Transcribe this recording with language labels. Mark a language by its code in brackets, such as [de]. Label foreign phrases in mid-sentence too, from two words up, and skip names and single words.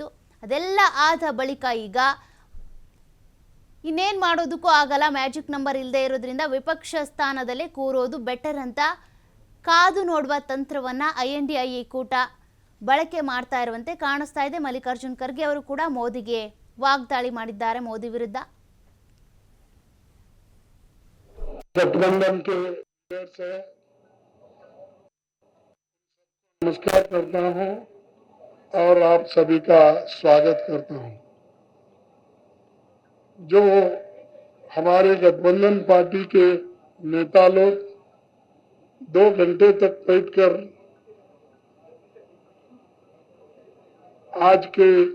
[kn] ಅದೆಲ್ಲ ಆದ ಬಳಿಕ ಈಗ ಇನ್ನೇನು ಮಾಡೋದಕ್ಕೂ ಆಗಲ್ಲ, [en] magic number [kn] ಇಲ್ಲದೆ ಇರೋದ್ರಿಂದ ವಿಪಕ್ಷ ಸ್ಥಾನದಲ್ಲೇ ಕೂರೋದು ಬೆಟರ್ ಅಂತ ಕಾದು ನೋಡುವ ತಂತ್ರವನ್ನ ಐಎನ್ಡಿಐಎ ಕೂಟ ಬಳಕೆ ಮಾಡ್ತಾ ಇರುವಂತೆ ಕಾಣಿಸ್ತಾ ಇದೆ. ಮಲ್ಲಿಕಾರ್ಜುನ್ ಖರ್ಗೆ ಅವರು ಕೂಡ ಮೋದಿಗೆ ವಾಗ್ದಾಳಿ ಮಾಡಿದ್ದಾರೆ. ಮೋದಿ ವಿರುದ್ಧ [hi] गठबंधन के से नमस्कार करता हूं और आप सभी का स्वागत करता हूं। जो हमारे गठबंधन पार्टी के नेता लोग 2 घंटे तक बैठकर आज के